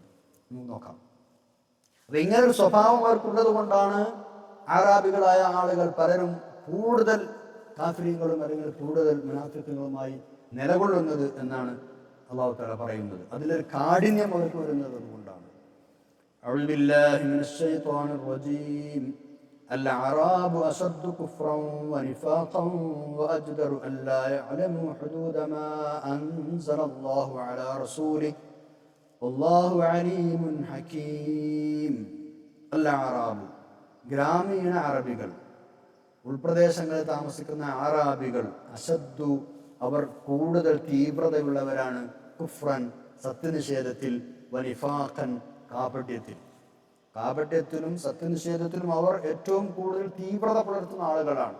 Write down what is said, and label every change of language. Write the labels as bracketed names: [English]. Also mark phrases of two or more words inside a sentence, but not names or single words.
[Malayalam] നമുക്ക് നോക്കാം. അപ്പൊ ഇങ്ങനൊരു സ്വഭാവം അവർക്കുള്ളത് കൊണ്ടാണ് ആറാബികളായ ആളുകൾ പലരും കൂടുതൽ കാഫിരീങ്ങളും അല്ലെങ്കിൽ കൂടുതൽ മുനാഫിക്കുകളുമായി നിലകൊള്ളുന്നത് എന്നാണ് അല്ലാഹു തആല പറയുന്നത്. അതിലൊരു കാഠിന്യം അവർക്ക് വരുന്നത് അതുകൊണ്ടാണ്. [Arabic] أعوذ بالله من الشيطان الرجيم الأعراب أشد كفرا ونفاقا وأجدر ألا يعلموا حدود ما أنزل الله على رسوله والله عليم حكيم. [Malayalam] الأعراب ഗ്രാമീണ അറബികൾ, ഉൾപ്രദേശങ്ങളിൽ താമസിക്കുന്ന ആറാബികൾ, അശദ്ദു അവർ കൂടുതൽ തീവ്രതയുള്ളവരാണ്, കുഫ്രൻ സത്യനിഷേധത്തിൽ, വനിഫാഖൻ കാപട്യത്തിലും സത്യനിഷേധത്തിലും അവർ ഏറ്റവും കൂടുതൽ തീവ്രത പുലർത്തുന്ന ആളുകളാണ്.